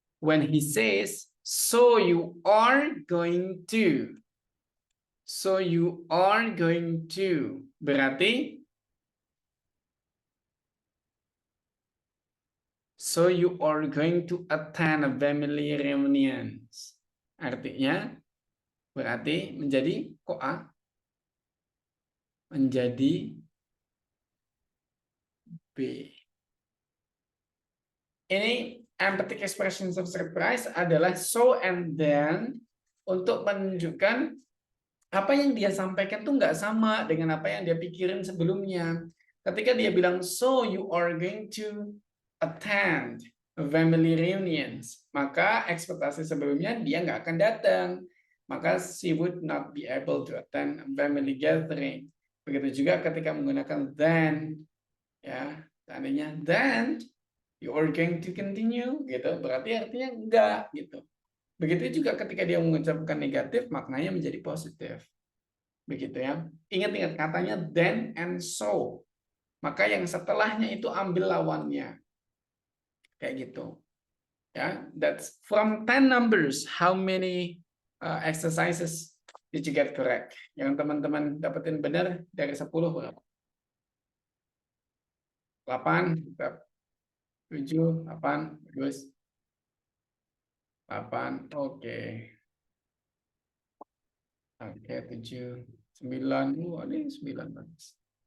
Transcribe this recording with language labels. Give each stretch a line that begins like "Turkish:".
English: When he says, so you are going to. So you are going to. Berarti so you are going to attend a family reunions.
Indonesian: Artinya berarti menjadi koa. Menjadi B. Ini
English: emphatic expressions of surprise
Indonesian: adalah
English: so and then
Indonesian: untuk menunjukkan apa yang dia sampaikan tuh nggak sama dengan apa yang dia pikirin sebelumnya. Ketika dia bilang,
English: so you are going to attend family reunions,
Indonesian: maka ekspektasi sebelumnya dia nggak akan datang.
English: Maka she would not be able to attend family gathering.
Indonesian: Begitu juga ketika menggunakan then, ya, tandanya
English: then you are going to continue,
Indonesian: gitu. Berarti artinya enggak, gitu. Begitu juga ketika dia mengucapkan negatif, maknanya menjadi positif. Begitu ya. Ingat-ingat katanya
English: then and so.
Indonesian: Maka yang setelahnya itu ambil lawannya. Kayak gitu.
English: Ya, that's from 10 numbers. How many exercises did you get correct?
Indonesian: Yang teman-teman dapetin benar dari 10 berapa? 8, 7, 8, bagus. 8, oke. Oke, 7, 9, ini 9 bagus.